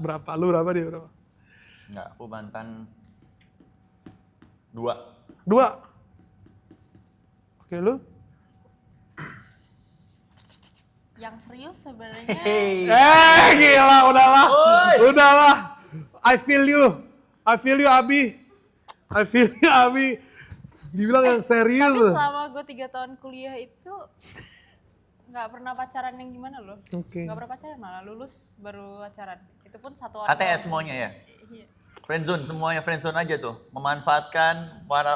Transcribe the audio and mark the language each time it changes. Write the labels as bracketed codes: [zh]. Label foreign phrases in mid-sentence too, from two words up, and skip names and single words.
[id] Berapa? Lu berapa, dia berapa? Enggak, aku mantan 2. 2. Oke, lu? Yang serius sebenarnya. Hey. Gila, udahlah. Boys. Udahlah. [en] I feel you, Abi. I feel you, Abi. [id] Dibilang yang serius. Tapi selama gue 3 tahun kuliah itu nggak pernah pacaran yang gimana loh. Oke. Nggak pernah pacaran, malah lulus baru pacaran. Itu pun satu orang. ATS semuanya ya? Iya. Friendzone, semuanya friendzone aja tuh. Memanfaatkan para...